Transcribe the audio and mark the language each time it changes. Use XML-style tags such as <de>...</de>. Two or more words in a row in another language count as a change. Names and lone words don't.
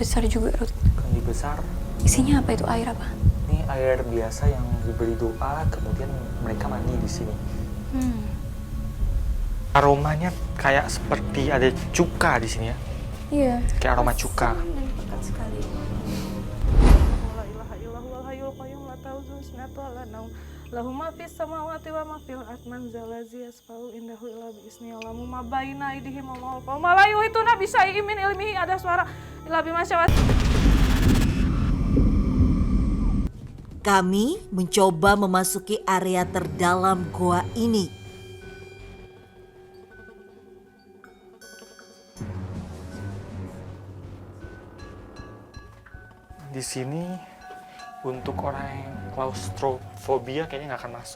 <id>besar juga, Ruth. Kendi besar. Isinya apa itu? Air apa? Ini air biasa yang diberi doa, kemudian mereka mandi di sini. Aromanya kayak seperti ada cuka di sini ya. Iya. Kayak aroma cuka. Dan pekat sekali.</id> <ar>لا إله إلا الله الحي القيوم لا تأخذه سنة ولا نوم. له ما في السماوات وما في الأرض من ذا الذي يشفع عنده إلا بإسمه يعلم ما بين أيديهم وما خلفهم ولا يحيطون بشيء من علمه.</ar> <id>Ada suara</id> <ar>إلا بما شاء.</ar> <id>Kami mencoba memasuki area terdalam goa ini. Di sini untuk orang yang klaustrofobia kayaknya nggak akan masuk.</id>